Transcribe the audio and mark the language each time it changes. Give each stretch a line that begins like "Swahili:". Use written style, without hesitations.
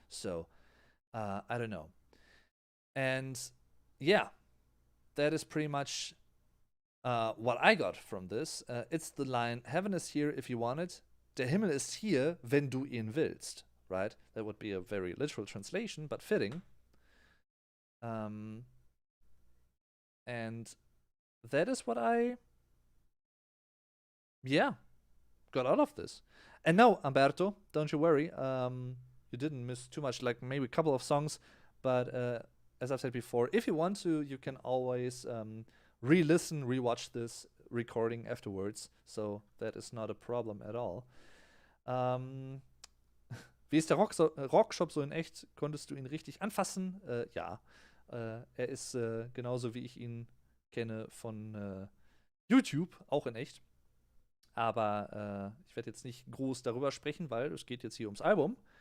English: So I don't know. And yeah, that is pretty much what I got from this. It's the line, Heaven is here if you want it.
German: Der Himmel ist hier, wenn du ihn willst.
English: Right? That would be a very literal translation, but fitting. And that is what I, yeah, got out of this. And no, Umberto, don't you worry. You didn't miss too much, like maybe a couple of songs. But as I've said before, if you want to, you can always re-listen, re-watch this recording afterwards. So that is not a problem at all.
German: Wie ist der Rockshop so in echt? Konntest du ihn richtig anfassen? Ja. Er ist genauso wie ich ihn kenne von YouTube, auch in echt. Aber ich werde jetzt nicht groß darüber sprechen, weil es geht jetzt hier ums Album.